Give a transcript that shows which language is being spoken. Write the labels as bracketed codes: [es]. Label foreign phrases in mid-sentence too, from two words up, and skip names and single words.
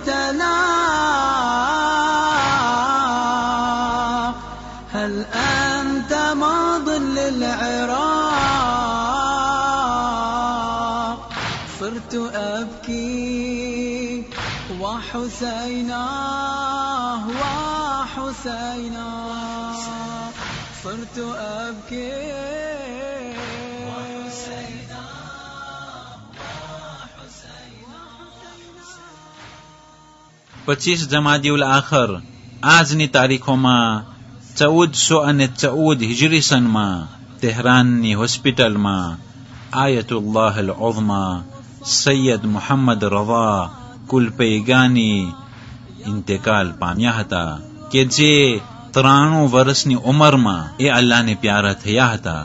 [ar] التلاق هل أنت ماض للعراق صرت أبكي وحسينا وحسينا صرت أبكي وحسينا وحسينا [gu] 25 જમાદિઉલ આખર આજની તારીખોમાં 1414 હિજરી સનમાં તેહરાનની હોસ્પિટલમાં આયતુલ્લાહ અલ ઉઝમા સૈયદ મુહમ્મદ રઝા કુલપૈગાની ઇન્તેકાલ પામ્યા હતા કે જે 93 વર્ષની ઉંમરમાં એ અલ્લાહને પ્યારા થયા હતા.